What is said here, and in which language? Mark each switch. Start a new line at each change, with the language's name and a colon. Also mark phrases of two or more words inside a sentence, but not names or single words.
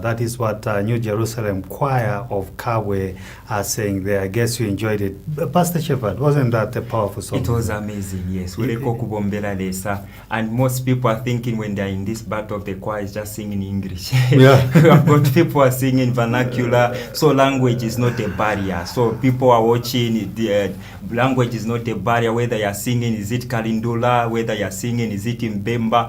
English: That is what New Jerusalem Choir of Kawe are saying there. I guess you enjoyed it. Pastor Shepherd, wasn't that a powerful song? It was amazing, yes.
Bemba: Wileka okubombela lesa.
English: And most people are thinking when they're in this part of the choir is just singing English. Yeah. We have got people are singing vernacular, so language is not a barrier. So people are watching, the language is not a barrier. Whether you're singing, is it Kalindula? Whether you're singing, is it Mbemba?